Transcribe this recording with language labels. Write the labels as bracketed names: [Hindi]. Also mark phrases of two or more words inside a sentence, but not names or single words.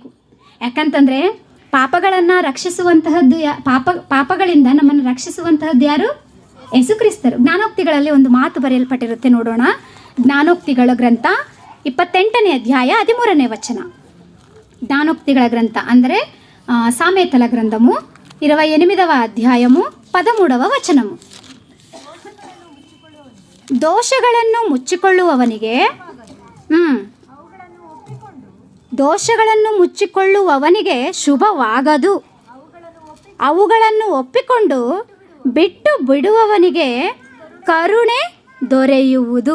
[Kannada] ಯಾಕಂತಂದರೆ ಪಾಪಗಳನ್ನು ರಕ್ಷಿಸುವಂತಹದ್ದು ಪಾಪಗಳಿಂದ ನಮ್ಮನ್ನು ರಕ್ಷಿಸುವಂತಹದ್ದು ಯಾರು? ಯೇಸುಕ್ರಿಸ್ತರು. ಜ್ಞಾನೋಕ್ತಿಗಳಲ್ಲಿ ಒಂದು ಮಾತು ಬರೆಯಲ್ಪಟ್ಟಿರುತ್ತೆ, ನೋಡೋಣ. ಜ್ಞಾನೋಕ್ತಿಗಳ ಗ್ರಂಥ 28ನೇ ಅಧ್ಯಾಯ 13ನೇ ವಚನ. ಜ್ಞಾನೋಕ್ತಿಗಳ ಗ್ರಂಥ ಅಂದರೆ [Telugu] సామెతల గ్రంథము 28వ అధ్యాయము 13వ వచనము. [Kannada] ದೋಷಗಳನ್ನು ಮುಚ್ಚಿಕೊಳ್ಳುವವನಿಗೆ ದೋಷಗಳನ್ನು ಮುಚ್ಚಿಕೊಳ್ಳುವವನಿಗೆ ಶುಭವಾಗದು, ಅವುಗಳನ್ನು ಒಪ್ಪಿಕೊಂಡು ಬಿಟ್ಟು ಬಿಡುವವನಿಗೆ ಕರುಣೆ ದೊರೆಯುವುದು.